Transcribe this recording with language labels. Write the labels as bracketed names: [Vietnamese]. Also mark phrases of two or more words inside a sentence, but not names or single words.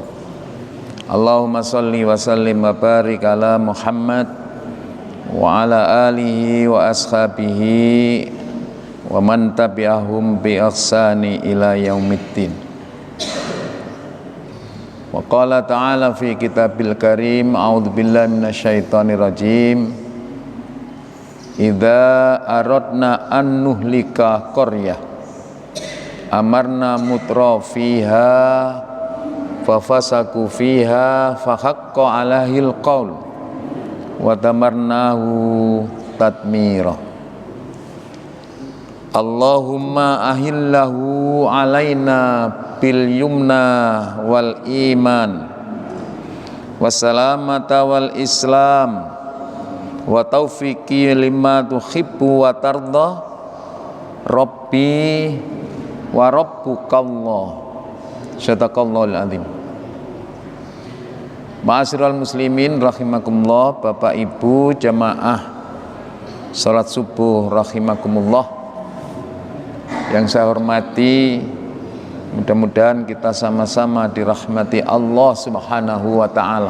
[Arabic] اللهم صل وسلم وبارك على محمد وعلى آله وأصحابه ومن تبعهم بإحسان إلى يوم الدين. وقال تعالى في كتابه الكريم أعوذ بالله من الشيطان الرجيم. إذا أردنا أن نهلك قرية أمرنا مترفيها ففسقوا فيها فحق عليها القول ودمرناها تدميرا. اللهم أهله علينا باليمن والإيمان والسلامة والإسلام والتوفيق لما تحب وترضى ربي وربك الله. صدق الله العظيم. معاشر المسلمين رحمكم الله, [Indonesian] Bapak Ibu jamaah salat subuh rahimakumullah yang saya hormati, mudah-mudahan kita sama-sama dirahmati Allah [Arabic] سبحانه وتعالى.